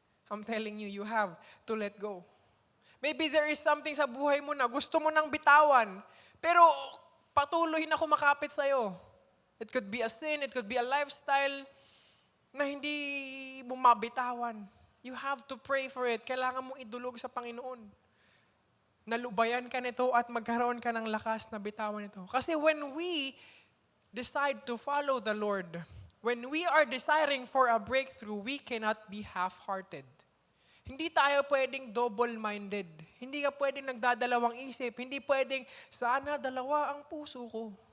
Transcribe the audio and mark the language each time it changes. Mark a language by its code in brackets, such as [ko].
[en] I'm telling you, you have to let go. Maybe there is something [tl] sa buhay mo na gusto mo nang bitawan, pero patuloy na kumakapit sa'yo. [en] It could be a sin, it could be a lifestyle [tl] na hindi mo mabitawan. [en] You have to pray for it. [tl] Kailangan mong idulog sa Panginoon. Nalubayan ka nito at magkaroon ka ng lakas na bitawan ito. [en] Kasi when we decide to follow the Lord, when we are desiring for a breakthrough, we cannot be half-hearted. [tl] Hindi tayo pwedeng double-minded. Hindi ka pwedeng nagdadalawang isip. Hindi pwedeng, sana dalawa ang puso ko.